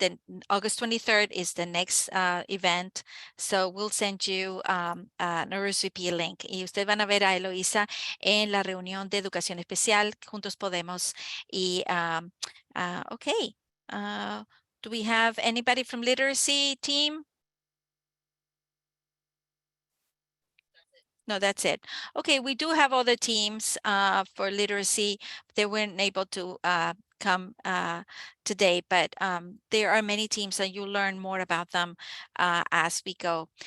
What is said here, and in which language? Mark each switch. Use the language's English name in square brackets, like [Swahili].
[English] Then August 23rd is the next event. So we'll send you an RSVP link. [Spanish] Y ustedes van a ver a Eloisa en la reunión de educación especial. Juntos Podemos. Y, okay. [English] Do we have anybody from literacy team? No, that's it. Okay, we do have other teams for literacy. They weren't able to come today, but there are many teams and you'll learn more about them as we go.